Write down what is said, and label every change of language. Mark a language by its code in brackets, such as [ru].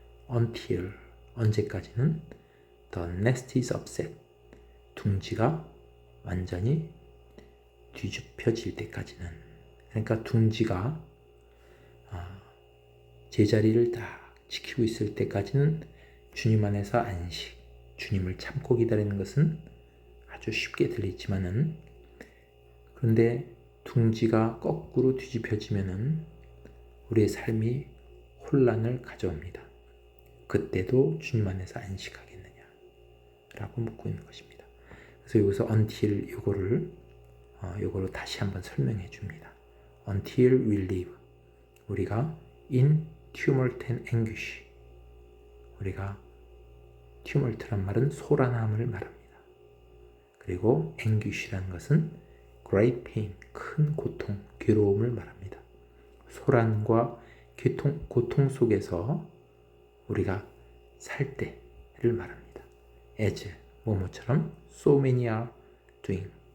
[ko] Until, 언제까지는 [en] the nest is upset, [ko] 둥지가 완전히 뒤집혀질 때까지는, 그러니까 둥지가 제자리를 딱 지키고 있을 때까지는 주님 안에서 안식, 주님을 참고 기다리는 것은 아주 쉽게 들리지만은, 그런데 둥지가 거꾸로 뒤집혀지면은 우리의 삶이 혼란을 가져옵니다. 그때도 주님 안에서 안식하겠느냐 라고 묻고 있는 것입니다. 그래서 여기서 until 요거를 다시 한번 설명해 줍니다. [en] Until we live, [ko] 우리가 [en] in tumult and anguish, [ko] 우리가 tumult란 말은 소란함을 말합니다. 그리고 anguish라는 것은 great pain, 큰 고통, 괴로움을 말합니다. 소란과 고통 속에서 우리가 살 때를 말합니다. as, 뭐뭐처럼 [en] so many are doing,